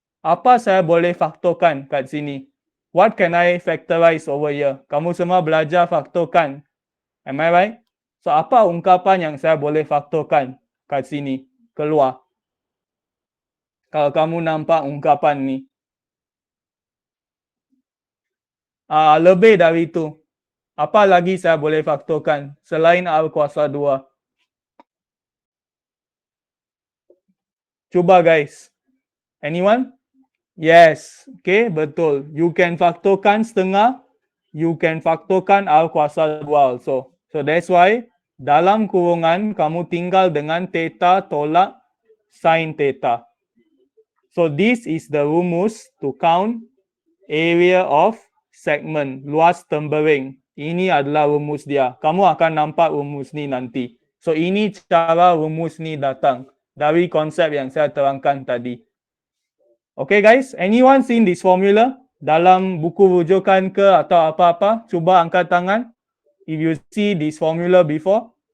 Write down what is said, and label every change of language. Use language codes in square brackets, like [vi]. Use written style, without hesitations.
[ms] Apa saya boleh faktorkan kat sini? [en] What can I factorize over here? [ms] Kamu semua belajar faktorkan. [en] Am I right? [ms] So, apa ungkapan yang saya boleh faktorkan kat sini? Keluar. Kalau kamu nampak ungkapan ni. Lebih dari itu. Apa lagi saya boleh faktorkan selain R kuasa 2? [en] Cuba guys. Anyone? Yes. Okay, betul. You can [ms] faktorkan setengah. [en] You can faktorkan R kuasa 2 also. So that's why [ms] dalam kurungan kamu tinggal dengan theta tolak sin theta. [en] So this is the rumus to count area of segment, [ms] luas tempering. Ini adalah rumus dia. Kamu akan nampak rumus ni nanti. So ini cara rumus ni datang dari konsep yang saya terangkan tadi. [en] Okay guys, anyone seen this formula [ms] dalam buku rujukan ke atau apa-apa? Cuba angkat tangan [en] if you see this formula before.